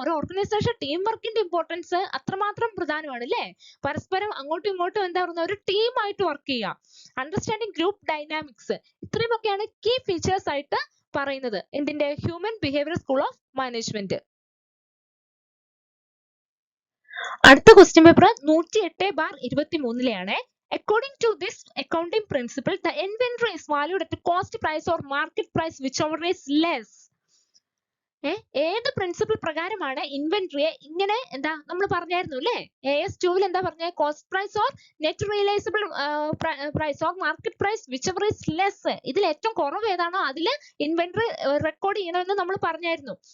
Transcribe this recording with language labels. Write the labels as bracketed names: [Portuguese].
[Malayalam] ഒരു organisation team വർക്കിന്റെ importance അത്രമാത്രം പ്രധാനമാണ്, അല്ലെ? പരസ്പരം അങ്ങോട്ടും ഇങ്ങോട്ടും എന്താ പറയുക, ഒരു ടീമായിട്ട് വർക്ക് ചെയ്യുക. [English] Understanding group dynamics. [Malayalam] ഇത്രയുമൊക്കെയാണ് key features ആയിട്ട് പറയുന്നത് എന്തിന്റെ? [English] Human behaviour school of management. [Malayalam] അടുത്ത question paper 108/23 [English] According to this accounting principle, the inventory is valued at the cost price or market price, whichever is less. [Malayalam] ഏത് principle പ്രകാരമാണ് ഇൻവെന്ററിയെ ഇങ്ങനെ എന്താ നമ്മൾ പറഞ്ഞായിരുന്നു, അല്ലേ? AS2 എന്താ പറഞ്ഞ? [English] Cost price or net realisable price or market price, whichever is less. [Malayalam] ഇതിൽ ഏറ്റവും കുറവ് ഏതാണോ അതിൽ ഇൻവെന്ററി റെക്കോർഡ് ചെയ്യണമെന്ന് നമ്മൾ പറഞ്ഞായിരുന്നു.